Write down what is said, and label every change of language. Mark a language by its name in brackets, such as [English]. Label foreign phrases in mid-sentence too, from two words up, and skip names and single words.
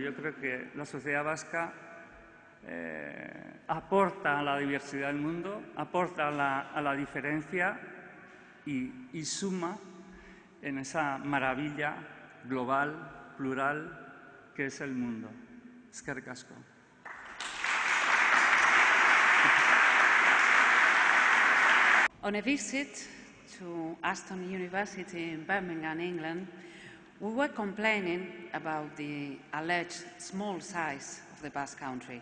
[Spanish] Yo creo que la sociedad vasca aporta a la diversidad del mundo, aporta a la diferencia y suma en esa maravilla global, plural, que es el mundo. [Basque] Eskerrik asko. [English] On a visit to Aston University in Birmingham, England, we were complaining about the alleged small size of the Basque Country.